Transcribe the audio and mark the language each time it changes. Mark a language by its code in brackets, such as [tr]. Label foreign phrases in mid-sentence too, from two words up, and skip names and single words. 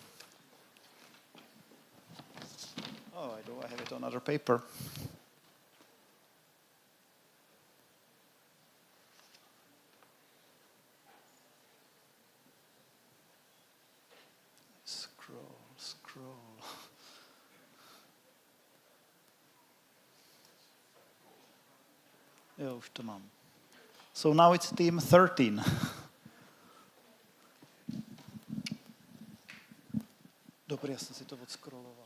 [en] Oh, I have it on other paper. Scroll. [cs] Jo, už to mám. [en] So now it's team 13. [cs] Dobrý, já jsem si to odscrolloval.